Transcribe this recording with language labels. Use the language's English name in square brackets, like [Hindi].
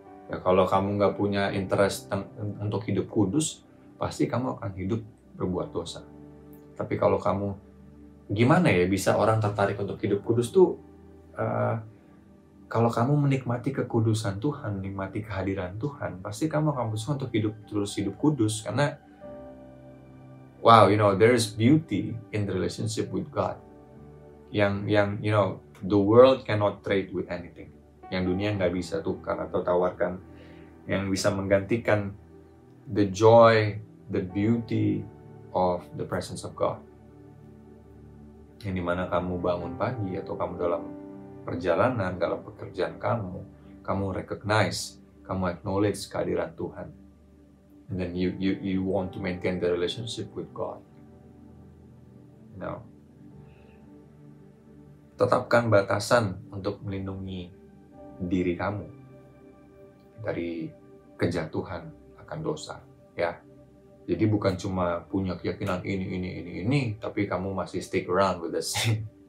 [Indonesian] Ya, kalau kamu nggak punya [English] interest [Indonesian] untuk hidup kudus, pasti kamu akan hidup berbuat dosa. Tapi kalau kamu, gimana ya bisa orang tertarik untuk hidup kudus tuh, kalau kamu menikmati kekudusan Tuhan, menikmati kehadiran Tuhan, pasti kamu akan berusaha untuk terus hidup kudus. Karena, [English] wow, there is beauty in the relationship with God. [Indonesian] Yang [English] the world cannot trade with anything. [Indonesian] Yang dunia nggak bisa tukar atau tawarkan. Yang bisa menggantikan [English] the joy, the beauty of the presence of God. [Indonesian] Yang dimana kamu bangun pagi atau kamu dalam perjalanan, dalam pekerjaan kamu [English] recognize, [Indonesian] kamu [English] acknowledge [Indonesian] kehadiran Tuhan. [English] And then you want to maintain the relationship with God. [Indonesian] Tetapkan batasan untuk melindungi diri kamu dari kejatuhan akan dosa, ya. Jadi bukan cuma punya keyakinan ini, tapi kamu masih [English] stick around with the sin.